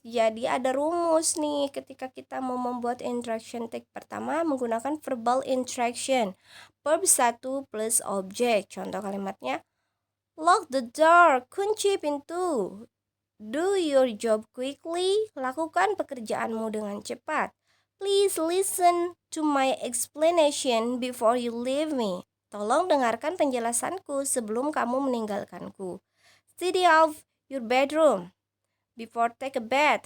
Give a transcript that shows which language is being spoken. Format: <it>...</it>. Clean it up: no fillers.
<id>Jadi ada rumus nih ketika kita mau membuat interaction tag. Pertama menggunakan verbal interaction. Verb 1 plus objek. Contoh kalimatnya,</id> <en>lock the door,</en> <id>kunci pintu.</id> <en>Do your job quickly,</en> <id>lakukan pekerjaanmu dengan cepat.</id> <en>Please listen to my explanation before you leave me.</en> <id>Tolong dengarkan penjelasanku sebelum kamu meninggalkanku.</id> <en>Tidy up your bedroom before take a bath.</en>